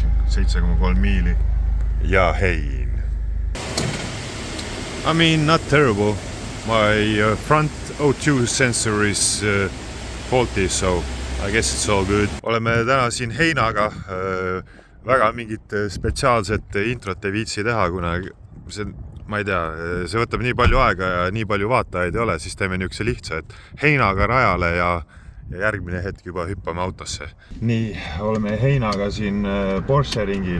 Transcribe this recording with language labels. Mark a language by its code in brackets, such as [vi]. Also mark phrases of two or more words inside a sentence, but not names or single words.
[et] 7,3 miili ja hein. [en] I mean, not terrible. My front O2 sensor is faulty, so I guess it's all good. [et] Oleme täna siin heinaga. Väga mingit spetsiaalset introt ei viitsi teha, kuna see, ma ei tea, see võtab nii palju aega ja nii palju vaatajaid ei ole, siis teeme niisuguse lihtsa, et heinaga rajale ja järgmine hetk juba hüppame autosse. Nii, oleme heinaga siin Porsche ringil.